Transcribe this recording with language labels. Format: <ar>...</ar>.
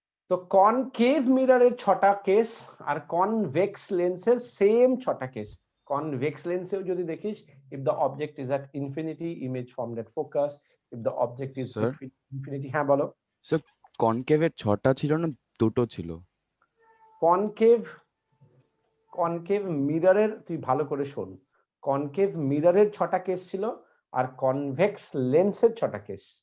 <bn>তো কনকেভ মিররের ছটা কেস আর কনভেক্স লেন্সের সেম ছটা কেস। কনভেক্স লেন্সেও যদি দেখিস,</bn> <en>if the object is at infinity, image formed at focus, if the object is Sir? between infinity,</en> <bn>হ্যাঁ বলো। স্যার কনকেভের 6টা ছিল না 2টো ছিল? কনকেভ মিররের, তুই ভালো করে শোন, কনকেভ মিররের ছটা কেস ছিল আর কনভেক্স লেন্সের ছটা কেস।</bn>